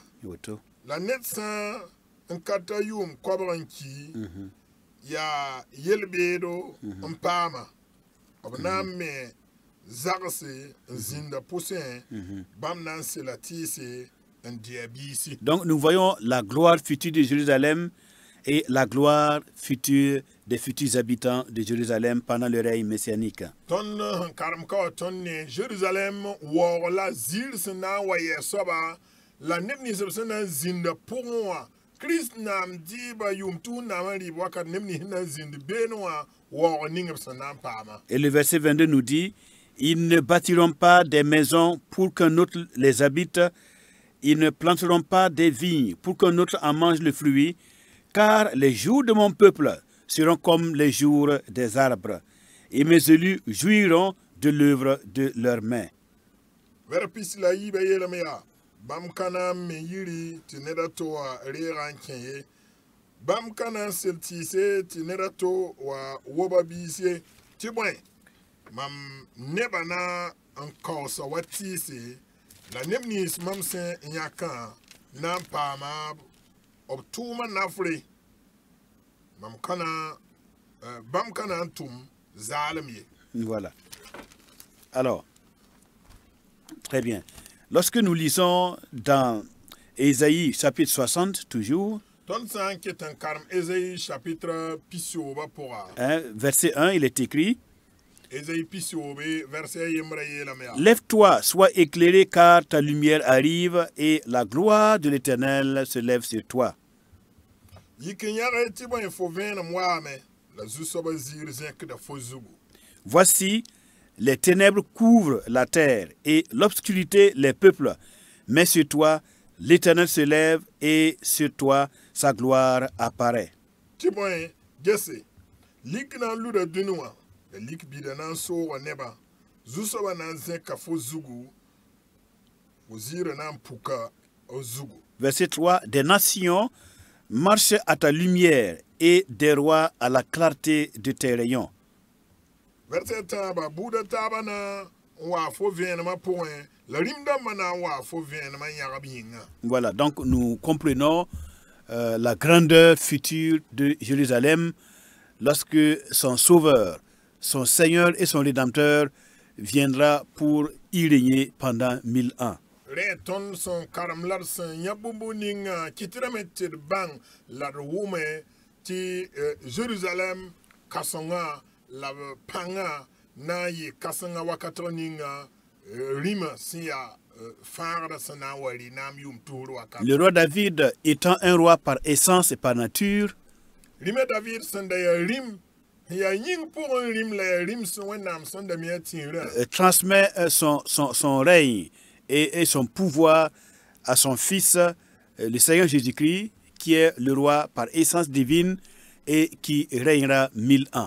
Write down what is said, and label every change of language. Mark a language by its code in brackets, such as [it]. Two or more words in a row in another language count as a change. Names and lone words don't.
[mos] Yoto. la ned sã n ka ta yʋʋm koabg n ki yaa yel-beedo n paama b na n me zagse n zĩnda pʋsẽ bãmb na n sela tɩɩse n dɩa biisi. [fr] Donc nous voyons la gloire future de Jérusalem et la gloire future des futurs habitants de Jérusalem pendant le règne messianique. [mos] Tõnd sẽn karem ka wa tõnd ne Jérusalem waoog la zɩɩr sẽn na n wa yɛɛ soaba la neb nins b sẽn na n zĩnda pʋgẽ wã Kirist naam dɩɩba yʋʋm tʋʋs naam n rɩɩb wakat neb nins na n zĩnd beene wã waoog ning b sẽn na n paama. [fr] Et le verset 22 nous dit: ils ne bâtiront pas des maisons pour qu'un autre les habite, ils ne planteront pas des vignes pour qu'un autre en mange le fruit, car les jours de mon peuple seront comme les jours des arbres, et mes élus jouiront de l'œuvre de leurs mains. [mos] Ver pis la yiibã yeelame yaa bãmb ka na n me yiri tɩ ned a to wa reegã n kẽ ye bãmb ka na n sel tɩɩse tɩ ned a to wa woba biis ye tɩ bõe mam nebã na n kaoosa wa tɩɩse la neb nins mam sẽn yãkã na n paama b tʋʋmã nafre bãmb ka na n tʋm zaalem ye. [fr] Voilà. Alors, très bien. Lorsque nous lisons dans Ésaïe chapitre 60, toujours, [mos] Tõnd sã n ket n karem Ésaïe chapitre pisooba pʋga [fr] hein, verset 1, il est écrit: [mos] Ésaïe pisoobe verset yembra yeelame yaa [fr] lève-toi, sois éclairé, car ta lumière arrive et la gloire de l'Éternel se lève sur toi. [mos] yik n yãge tɩ bõe fo vẽenem waame la zu-soabã ziir zẽkda fo zugu. [fr] Voici, les ténèbres couvrent la terre et l'obscurité les peuples, mais sur toi, l'Éternel se lève et sur toi, sa gloire apparaît. [mos] Tɩ bõe gese lik na n luda dũni wã la lik bida na n sooga nebã zu-soabã na n zẽka fo zugu fo ziirã na n puka o zugu. [fr] Verset 3, des nations marchent à ta lumière et des rois à la clarté de tes rayons. [mos] Verset tãabã buudã taabã na n waa fo vẽenemã pʋgẽ la rĩm-dãmbã na n waa fo vẽenemã yãgb yĩnga. [fr] Voilà, donc nous comprenons la grandeur future de Jérusalem lorsque son Sauveur, son Seigneur et son Rédempteur viendra pour y régner pendant 1000 ans. [mos] Rẽ tõnd sẽn karem la d sẽn yã bũmb ninga kɩtdame tɩ d bãng la d wʋme tɩ Jérusalem kãsenga la b pãngã na n yɩ kãsenga wakatg ninga rĩmã sẽn yaa fãagda sẽn na n wa rɩ naam yʋʋm tuusd wakat. [fr] Le roi David étant un roi par essence et par nature, [mos] Rĩmã David sẽn da yaa rĩm n yaa yĩng pʋgẽ rĩm la yaa rĩm sẽn wẽnnaam sẽn da me a tĩirã [fr] transmet son règne et son pouvoir à son fils le Seigneur Jésus-Christ, qui est le roi par essence divine et qui régnera 1000 ans.